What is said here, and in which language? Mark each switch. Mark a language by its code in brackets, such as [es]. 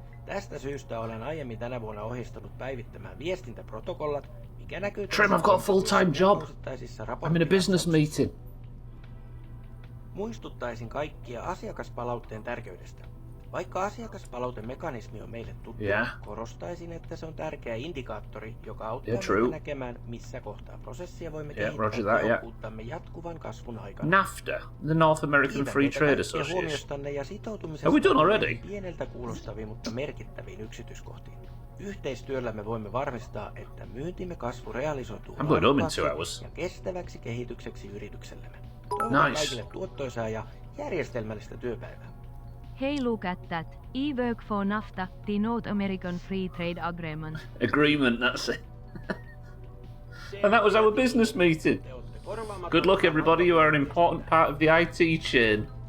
[fi] Tästä syystä olen aiemmin tänä vuonna ohjeistanut päivittämään viestintäprotokollat, mikä näkyy... [en] Trim, I've got a full-time job. I'm in a business meeting. [fi] Muistuttaisin kaikkia asiakaspalautteen tärkeydestä. Vaikka asiakaspalautemekanismi on meille tuttu, korostaisin, että se on tärkeä indikaattori, joka auttaa meitä näkemään, missä kohtaa prosessia voimme kehittää tehokkuuttamme jatkuvan kasvun aikana. [en] NAFTA, the North American Free Trade Association. [fi] Huomiostanne ja sitoutumisesta [en] Have we done already? [fi] pieneltä kuulostaviin, mutta merkittäviin yksityiskohtiin. Yhteistyöllämme voimme varmistaa, että myyntimme kasvu realisoituu laadukkaasti ja kestäväksi kehitykseksi yrityksellemme. Toivotan kaikille tuottoisaa ja järjestelmällistä työpäivää. [en] Hey, look at that. E-work for NAFTA, the North American Free Trade Agreement. Agreement, that's it. And that was our business meeting. Good luck, everybody. You are an important part of the IT chain.